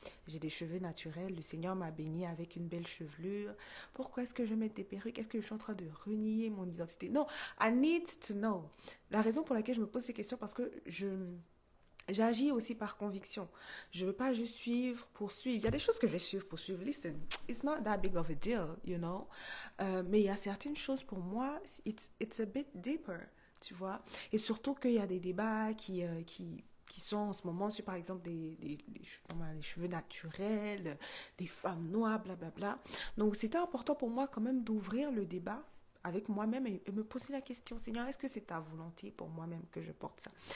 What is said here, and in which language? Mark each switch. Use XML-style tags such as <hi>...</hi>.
<fr>J'ai des cheveux naturels, le Seigneur m'a béni avec une belle chevelure. Pourquoi est-ce que je mets des perruques? Est-ce que je suis en train de renier mon identité? Non, I need to know. La raison pour laquelle je me pose ces questions, parce que j'agis aussi par conviction. Je ne veux pas juste suivre pour suivre. Il y a des choses que je vais suivre pour suivre.</fr> <en>Listen, it's not that big of a deal, you know.</en> <fr>Mais il y a certaines choses pour moi, it's a bit deeper, tu vois. Et surtout qu'il y a des débats qui sont en ce moment sur, par exemple, les cheveux naturels, des femmes noires, blablabla. Donc, c'était important pour moi quand même d'ouvrir le débat avec moi-même et me poser la question, Seigneur, est-ce que c'est ta volonté pour moi-même que je porte ça?</fr>